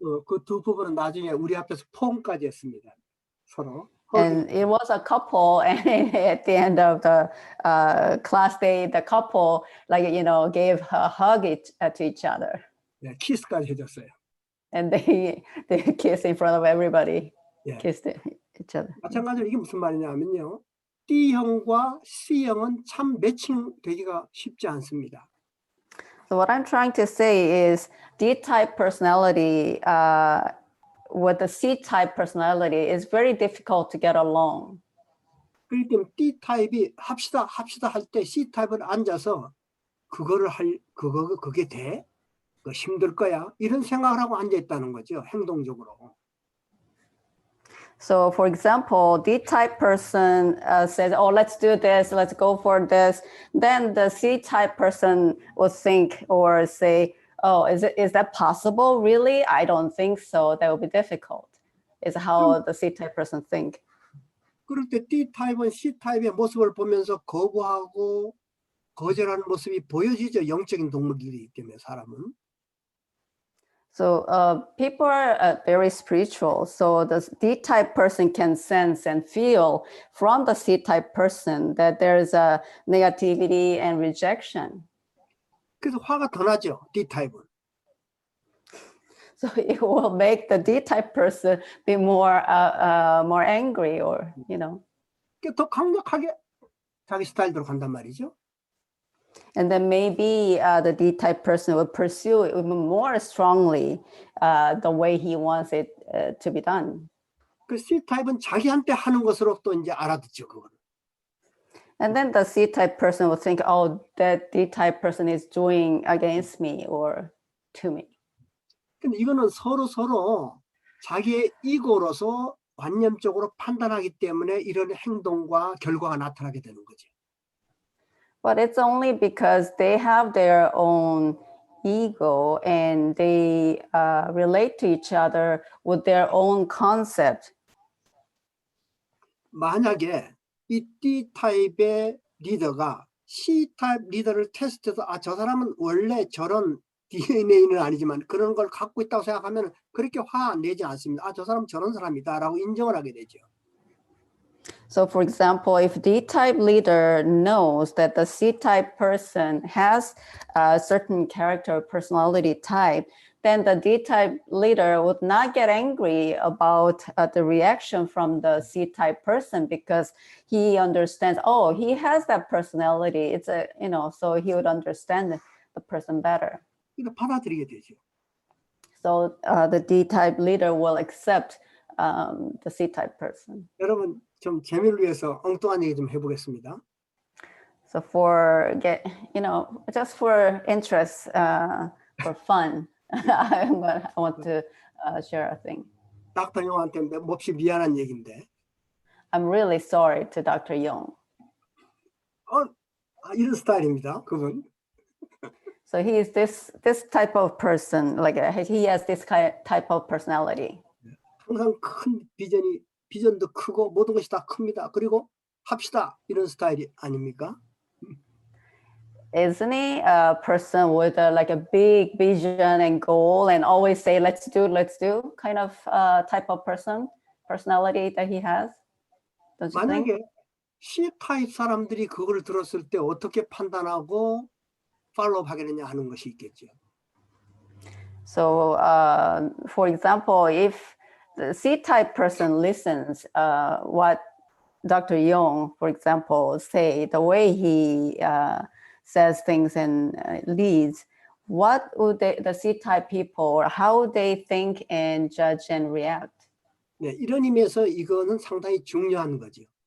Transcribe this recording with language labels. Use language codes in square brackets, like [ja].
[ko] 그 두 부분은 나중에 우리 앞에서 포옹까지 했습니다. 서로. [en] And it was a couple, and at the end of the class day, the couple, like, gave a hug to each other. [ko] 네, 키스까지 해줬어요. [en] And they kissed in front of everybody. [ko] 예. [en] Kissed each other. [ko] 마찬가지로 이게 무슨 말이냐면요. D형과 C형은 참 매칭되기가 쉽지 않습니다. [en] So what I'm trying to say is D-type personality with the C-type personality is very difficult to get along. [ko] 그렇기 때문에 D타입이 합시다 할 때 C타입은 앉아서 그게 돼? 그거 힘들 거야? 이런 생각을 하고 앉아 있다는 거죠. 행동적으로. [en] So for example, D-type person says, oh, let's do this, let's go for this. Then the C-type person will think or say, oh, is that possible? Really? I don't think so. That will be difficult. Is how the C-type person think. [ko] 그럴 때 D타입은 C타입의 모습을 보면서 거부하고 거절하는 모습이 보여지죠. 영적인 동물이기 때문에 사람은. [en] So people are very spiritual. So the D-type person can sense and feel from the C-type person that there's a negativity and rejection. [ko] 그래서 화가 더 나죠. D타입은. [en] So it will make the D-type person be more angry, or [ko] 더 강력하게 자기 스타일대로 간단 말이죠. [en] And then maybe the D-type person will pursue it even more strongly the way he wants it to be done. [ko] 그 C타입은 자기한테 하는 것으로 또 이제 알아듣죠, 그거는. [en] And then the C-type person will think, oh, that D-type person is doing against me or to me. [ko] 근데 이거는 서로 자기의 이고로서 관념적으로 판단하기 때문에 이런 행동과 결과가 나타나게 되는 거죠. [en] But it's only because they have their own ego and they relate to each other with their own concept. [ko] 만약에 이 D타입의 리더가 C타입 리더를 테스트해서 저 사람은 원래 저런 DNA는 아니지만 그런 걸 갖고 있다고 생각하면 그렇게 화 안 내지 않습니다. 저 사람 저런 사람이다라고 인정을 하게 되죠. [en] So for example, if D-type leader knows that the C-type person has a certain character or personality type, then the D-type leader would not get angry about the reaction from the C-type person because he understands, oh, he has that personality. It's so he would understand the person better. [ko] 이거 받아들이게 되죠. [en] So the D-type leader will accept the C-type person. [ko] 여러분 좀 재미를 위해서 엉뚱한 얘기 좀 해보겠습니다. [en] So for just for interest, for fun, I want to share a thing. [ko] 닥터 용한테 몹시 미안한 얘기인데. [en] I'm really sorry to Dr. Young. [ko] 이런 스타일입니다, 그분. [en] So he is this type of person, like he has this type of personality. [ko] 항상 큰 비전도 크고 모든 것이 다 큽니다. 그리고 합시다 이런 스타일이 아닙니까? [en] Isn't he a person with like a big vision and goal and always say let's do kind of type of personality that he has? Don't you think? [ko] 만약에 C타입 사람들이 그걸 들었을 때 어떻게 판단하고 팔로우하게 되냐 하는 것이 있겠죠. [en] So for example, if the C-type person listens what Dr. Young, for example, say, the way he says things and leads, what would the C-type people, or how they think and judge and react? [ko] 네, 이런 의미에서 이거는 상당히 중요한 거죠.